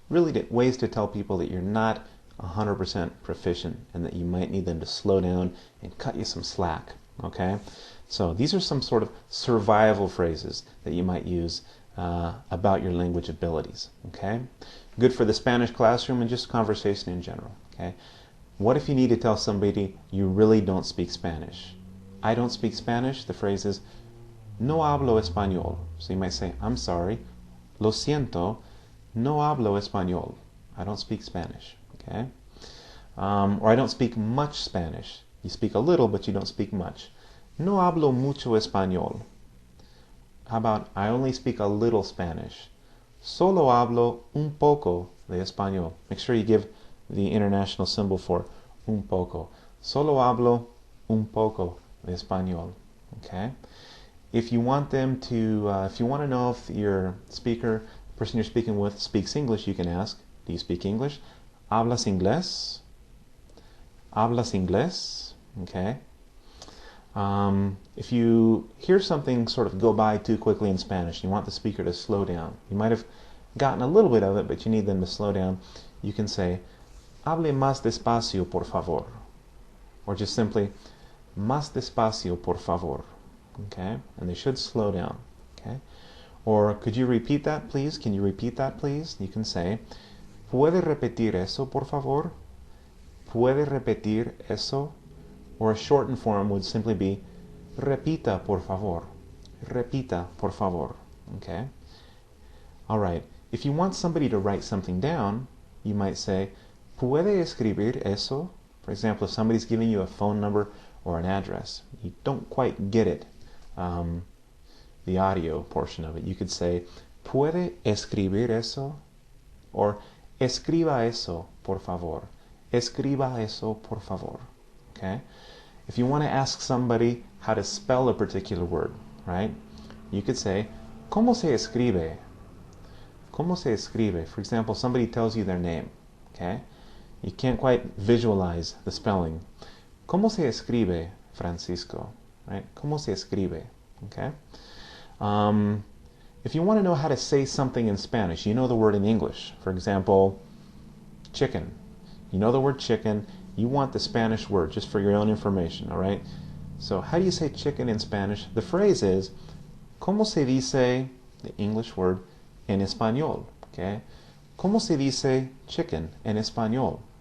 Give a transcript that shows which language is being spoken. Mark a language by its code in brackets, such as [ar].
[en] Really ways to tell people that you're not 100% proficient and that you might need them to slow down and cut you some slack. Okay? So these are some sort of survival phrases that you might use about your language abilities. Okay? Good for the Spanish classroom and just conversation in general. Okay? What if you need to tell somebody you really don't speak Spanish? I don't speak Spanish. The phrase is [es] no hablo español. [en] So you might say, I'm sorry, [es] lo siento, no hablo español. [en] I don't speak Spanish. Okay? Or I don't speak much Spanish. You speak a little, but you don't speak much. [es] No hablo mucho español. [en] How about I only speak a little Spanish? [es] Solo hablo un poco de español. [en] Make sure you give the international symbol for [es] un poco. Solo hablo un poco de español. [en] Okay? If you want them to, if you want to know if your speaker, the person you're speaking with, speaks English, you can ask, do you speak English? [es] ¿Hablas inglés? ¿Hablas inglés? Okay? [en] If you hear something sort of go by too quickly in Spanish, you want the speaker to slow down. You might have gotten a little bit of it, but you need them to slow down. You can say, [es] hable más despacio, por favor. [en] Or just simply, [es] más despacio, por favor. [en] Okay? And they should slow down. Okay? Or could you repeat that, please? Can you repeat that, please? You can say, [es] ¿puede repetir eso, por favor? ¿Puede repetir eso? [en] Or a shortened form would simply be [es] repita, por favor. Repita, por favor. [en] Okay? All right. If you want somebody to write something down, you might say, [es] ¿puede escribir eso? [en] For example, if somebody's giving you a phone number or an address, you don't quite get it, the audio portion of it. You could say, [es] ¿puede escribir eso? [en] Or [es] escriba eso, por favor. Escriba eso, por favor. Okay? [en] If you want to ask somebody how to spell a particular word, right? You could say, [es] ¿cómo se escribe? ¿Cómo se escribe? [en] For example, somebody tells you their name, okay? You can't quite visualize the spelling. [es] ¿Cómo se escribe Francisco? Right? ¿Cómo se escribe? Okay? [en] If you want to know how to say something in Spanish, you know the word in English. For example, chicken. You know the word chicken. You want the Spanish word just for your own information, all right? So how do you say chicken in Spanish? The phrase is, [es] ¿cómo se dice, [en] the English word, [es] en español? [en] Okay? [es] ¿Cómo se dice chicken en español?